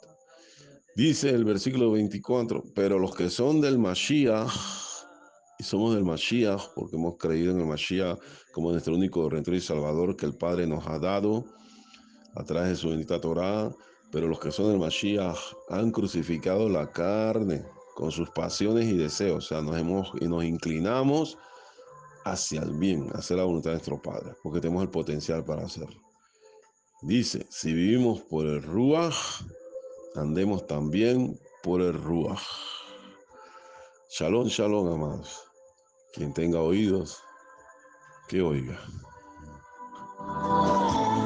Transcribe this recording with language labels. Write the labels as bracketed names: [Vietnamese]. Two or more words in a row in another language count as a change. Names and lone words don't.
[Spanish] Dice el versículo 24: pero los que son del Mashiach, y somos del Mashiach porque hemos creído en el Mashiach como nuestro único Redentor y Salvador que el Padre nos ha dado a través de su bendita Torah, pero los que son del Mashiach han crucificado la carne con sus pasiones y deseos. O sea, nos inclinamos hacia el bien, hacia la voluntad de nuestro Padre, porque tenemos el potencial para hacerlo. Dice: si vivimos por el Ruach, andemos también por el Ruach. [Hebrew] שלום, שלום, [Spanish] amados. Quien tenga oídos, que oiga.